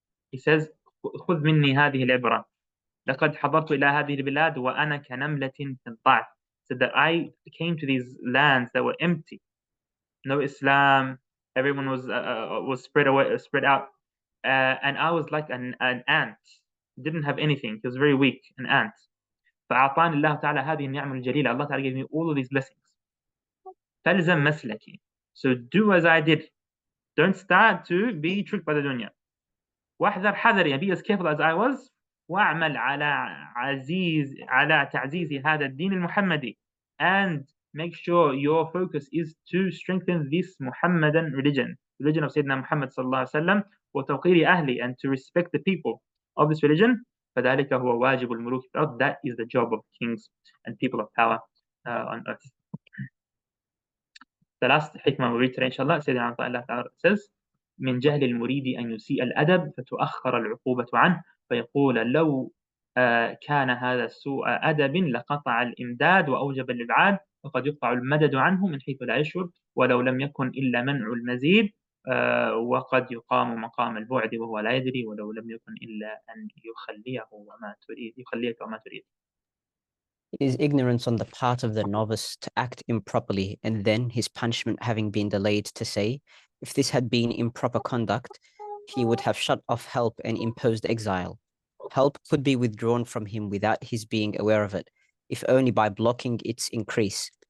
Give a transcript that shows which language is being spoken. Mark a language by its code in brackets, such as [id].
[en] He says, [ar] خذ مني هذه العبرة لقد حضرت إلى هذه البلاد وأنا كنملة في الضعف. [en] Said that I came to these lands that were empty, no Islam, everyone was spread out, and I was like an ant, didn't have anything. He was very weak, an ant. [ar] فأعطاني الله تعالى هذه النعمة الجليلة. [en] Allah Ta'ala gave me all of these blessings. [ar] فلزم مسلكي. [en] So do as I did. Don't start to be tricked by the dunya. [ar] واحذر حذري. [en] Be as careful as I was. [ar] واعمل على تعزيز هذا الدين المحمدي. [en] And make sure your focus is to strengthen this Muhammadan religion of Sayyidina Muhammad sallallahu alaihi wasallam, [ar] وتوقير أهلي, [en] and to respect the people of this religion. [ar] فذلك هو واجب الملوك في الأرض. [en] That is the job of kings and people of power on earth. The last hikmah we read today, inshallah, Sayyidina Allah Ta'ala says, [ar] من جهل المريد أن يسيء الأدب فتؤخر العقوبة عنه فيقول لو كان هذا سوء أدب لقطع الإمداد وأوجب الإبعاد وقد يقطع المدد عنه من حيث لا يشعر ولو لم يكن إلا منع المزيد وقد يقام مقام البعد وهو لا يدري ولو لم يكن إلا أن يخليك وما تريد. [en] It is ignorance on the part of the novice to act improperly, and then his punishment having been delayed, to say, if this had been improper conduct, he would have shut off help and imposed exile. Help could be withdrawn from him without his being aware of it, if only by blocking its increase.